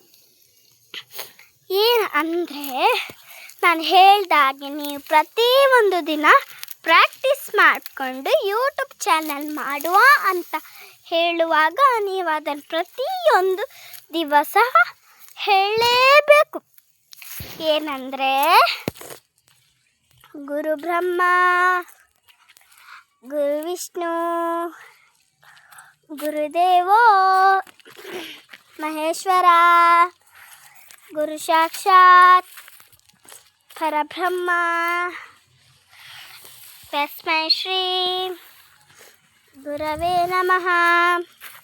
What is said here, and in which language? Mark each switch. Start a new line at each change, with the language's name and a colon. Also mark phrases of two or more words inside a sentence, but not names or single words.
Kannada: ಏನು ಅಂದರೆ, ನಾನು ಹೇಳ್ದಾಗೆ ನೀವು ಪ್ರತಿಯೊಂದು ದಿನ ಪ್ರಾಕ್ಟೀಸ್ ಮಾಡಿಕೊಂಡು
English: YouTube channel
Kannada: ಮಾಡುವ ಅಂತ ಹೇಳುವಾಗ ನೀವು ಅದನ್ನು ಪ್ರತಿಯೊಂದು ದಿವಸ ಹೇಳಲೇಬೇಕು. ಏನಂದರೆ,
Sanskrit: ಗುರು ಬ್ರಹ್ಮ, ಗುರು ವಿಷ್ಣು, ಗುರುದೇವೋ ಮಹೇಶ್ವರ, ಗುರು ಸಾಕ್ಷಾತ್ ಪರಬ್ರಹ್ಮ ತಸ್ಮೈ ಶ್ರೀ ಗುರವೇ ನಮಃ